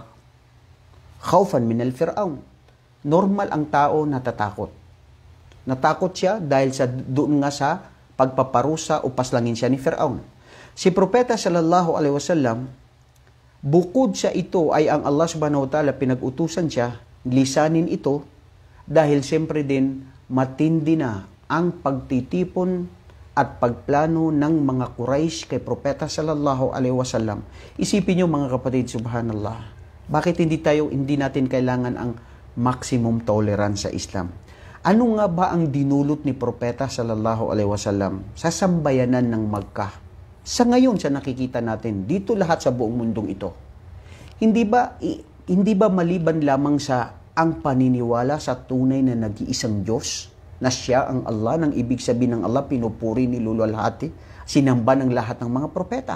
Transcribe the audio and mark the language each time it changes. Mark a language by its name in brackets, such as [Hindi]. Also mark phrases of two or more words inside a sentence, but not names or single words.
[Arabic] خوفا من فرعون. [Filipino] Normal ang tao natatakot. Natakot siya dahil doon nga sa pagpaparusa o paslangin siya ni Fir'aun. Si Propeta [Arabic] صلى الله عليه وسلم, [Filipino] bukod sa ito ay ang Allah [Arabic] سبحانه وتعالى [Filipino] pinag-utusan siya, lisanin ito, dahil siyempre din matindi na ang pagtitipon at pagplano ng mga Quraysh kay Propeta [Arabic] صلى الله عليه وسلم. [Filipino] Isipin niyo mga kapatid, subhanallah. Bakit hindi natin kailangan ang [English] maximum tolerance [Filipino] sa Islam? Ano nga ba ang dinulot ni Propeta [Arabic] صلى الله عليه وسلم [Filipino] sa sambayanan ng Makkah? Sa ngayon sa nakikita natin dito lahat sa buong mundong ito. Hindi ba maliban lamang sa ang paniniwala sa tunay na nag-iisang Diyos, na siya ang Allah, nang ibig sabihin ng Allah, pinupuri, niluluwalhati, sinamba ng lahat ng mga propeta.